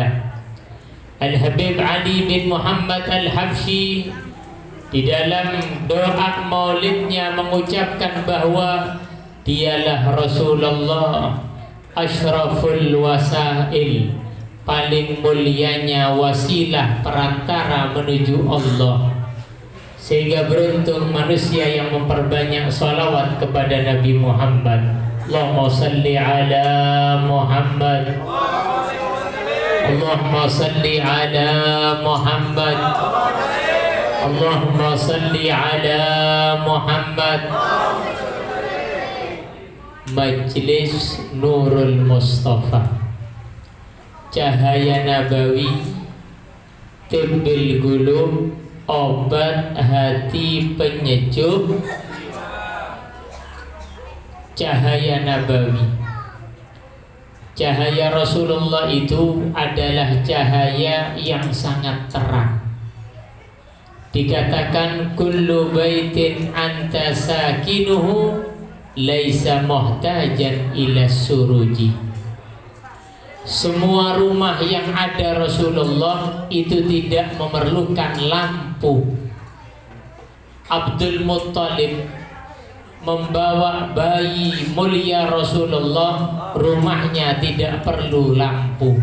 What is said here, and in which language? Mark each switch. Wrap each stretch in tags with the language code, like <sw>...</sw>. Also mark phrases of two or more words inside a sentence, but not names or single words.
<id>Al-Habib Ali bin Muhammad Al-Habsyi di dalam doa maulidnya mengucapkan bahwa dialah Rasulullah</id> <ar>أشرف الوسائل,</ar> <id>paling mulianya wasilah, perantara menuju Allah. Sehingga beruntung manusia yang memperbanyak salawat kepada Nabi Muhammad.</id> <ar>اللهم صل على محمد، اللهم صل على محمد، اللهم صل على محمد.</ar> <id>Majlis Nurul Mustafa, cahaya nabawi,</id> <ar>طب القلوب,</ar> <id>obat hati penyejuk, cahaya nabawi. Cahaya Rasulullah itu adalah cahaya yang sangat terang.</id> <ar>Dikatakan كل بيت أنت ساكنه ليس محتاجا إلى السروج.</ar> <id>Semua rumah yang ada Rasulullah itu tidak memerlukan lampu. Abdul Muttalib membawa bayi mulia Rasulullah, rumahnya tidak perlu lampu.</id>